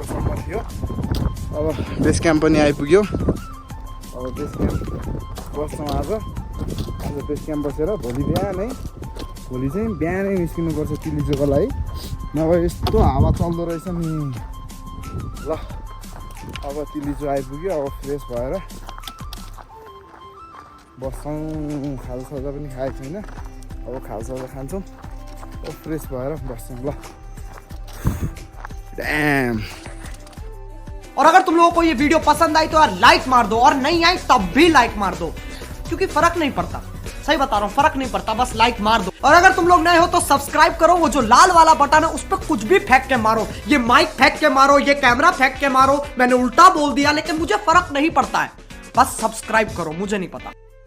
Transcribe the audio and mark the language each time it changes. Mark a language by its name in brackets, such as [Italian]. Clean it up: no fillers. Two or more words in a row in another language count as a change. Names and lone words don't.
[Nepali] सम्म थियो अब [English] base camp [Nepali] पनि आइपुग्यो अब [English] base camp [Nepali] बस्छौँ आज [English] base camp [Nepali] बसेर भोलि चाहिँ बिहानै निस्किनुपर्छ तिलीचोको लागि नभए यस्तो हावा चल्दो रहेछ नि ल अब तिलीचो आइपुग्यो अब फ्रेस भएर बस्छौँ खाजासाजा पनि खाएको छैन अब खाजासाजा खान्छौँ अब फ्रेस भएर बस्छौँ ल ड्याम [Hindi] और अगर तुम लोगों को ये वीडियो पसंद आई तो यार लाइक मार दो और नहीं आई तब भी लाइक मार दो क्योंकि फर्क नहीं पड़ता सही बता रहा हूँ फर्क नहीं पड़ता बस लाइक मार दो और अगर तुम लोग नए हो तो सब्सक्राइब करो वो जो लाल वाला बटन है उस पर कुछ भी फेंक के मारो ये माइक फेंक के मारो ये कैमरा फेंक के मारो मैंने उल्टा बोल दिया लेकिन मुझे फर्क नहीं पड़ता है बस सब्सक्राइब करो मुझे नहीं पता